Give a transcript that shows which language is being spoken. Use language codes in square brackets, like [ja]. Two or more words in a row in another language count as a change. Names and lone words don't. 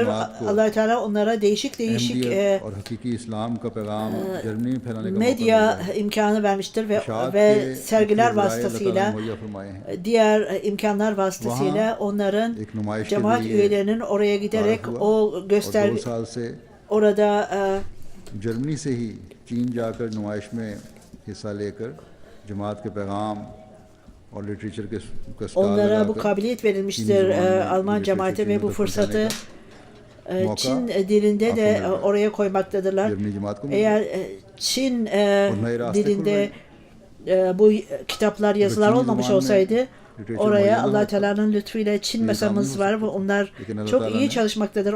[tr] Allah Teala onlara değişik medya imkanı vermiştir ve sergiler vasıtasıyla diğer imkanlar vasıtasıyla onların cemaat üyelerinin oraya giderek o orada [ur] جرمنی سے ہی چین جا کر نمائش میں حصہ لے کر جماعت کے پیغام اور لٹریچر کے [tr] onlara bu kabiliyet verilmiştir Alman cemaate ve bu fırsatı Çin dilinde de oraya koymaktadırlar. Eğer Çin dilinde bu kitaplar yazılar olmamış olsaydı oraya Allah Teala'nın lütfuyla Çin mesamız var ve onlar çok iyi çalışmaktadır.